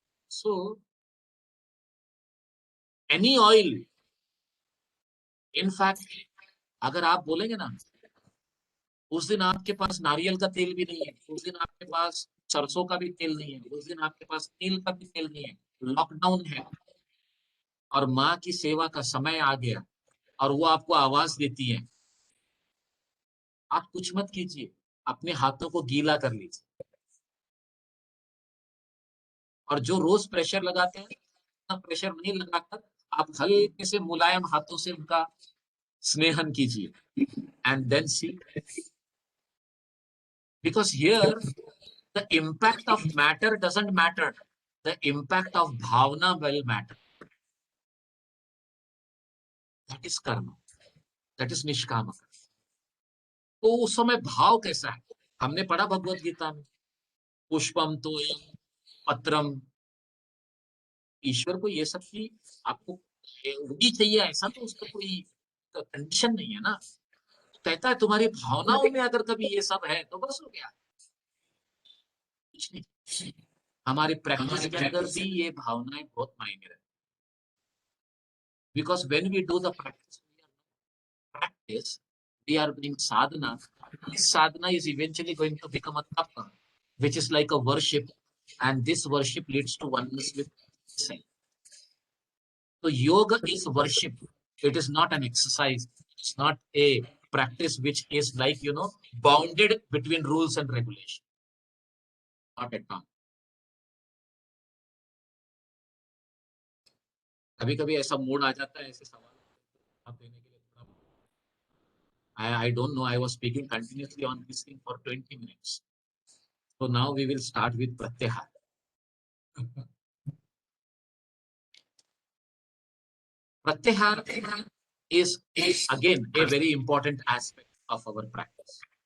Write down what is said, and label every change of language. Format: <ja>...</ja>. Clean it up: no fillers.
<en>so any oil,</en> <hi>in fact अगर आप बोलेंगे ना, उस दिन आपके पास नारियल का तेल भी नहीं है, उस दिन आपके पास सरसों का भी तेल नहीं है, उस दिन आपके पास तिल का भी तेल नहीं है, लॉकडाउन है और माँ की सेवा का समय आ गया और वो आपको आवाज देती है, आप कुछ मत कीजिए, अपने हाथों को गीला कर लीजिए. और जो रोज प्रेशर लगाते हैं, इतना प्रेशर नहीं लगाकर आप हल्के से मुलायम हाथों से उनका स्नेहन कीजिए.</hi> <en>And then see, because here the impact of matter doesn't matter. The impact of bhavana will matter. That is karma. That is nishkama.</en> <hi>तो उस समय भाव कैसा है, हमने पढ़ा भगवत गीता में, पुष्पम तो पत्रम. ईश्वर को ये सब की आपको होनी चाहिए ऐसा तो उसका कोई कंडीशन नहीं है ना. कहता है तुम्हारी भावनाओं में अगर कभी ये सब है तो बस हो गया, कुछ नहीं. हमारी प्रैक्टिस के अंदर भी ये भावनाएं बहुत मायने रखती.</hi> <en>Because when we do the practice, we are doing sadhana. This sadhana is eventually going to become a tapa, which is like a worship, and this worship leads to oneness with self. So yoga is worship. It is not an exercise. It's not a practice which is like, bounded between rules and regulation. Not at all.</en> <hi>कभी कभी ऐसा mood आ जाता है ऐसे सवाल आप देने के लिए थोड़ा.</hi> <en>I don't know. I was speaking continuously on this thing for 20 minutes. So now we will start with Pratyahara. Pratyahara is again a very important aspect of our practice.</en>